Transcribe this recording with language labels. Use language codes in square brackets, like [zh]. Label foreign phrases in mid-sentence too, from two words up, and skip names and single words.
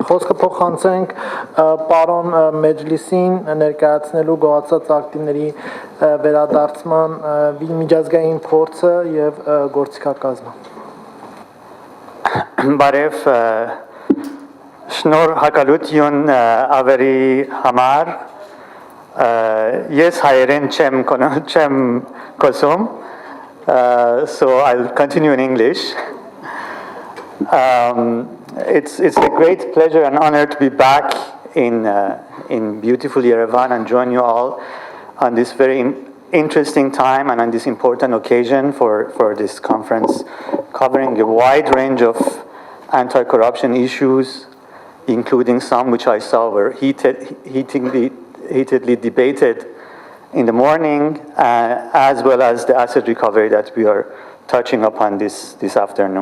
[hy] խոսքը փոխանցենք պարոն Մաջլեսսին ներկայացնելու գոհացած ակտիվների վերադարձման միջազգային փորձը եւ գործիքակազմը։ Բարև շնորհակալություն ավերի համար ես հայերեն չեմ խոսում, [en] so I'll continue in English. It's a great pleasure and honor to be back in beautiful Yerevan and join you all on this very interesting time and on this important occasion for this conference, covering a wide range of anti-corruption issues, including some which I saw were heatedly debated in the morning, as well as the asset recovery that we are touching upon this afternoon.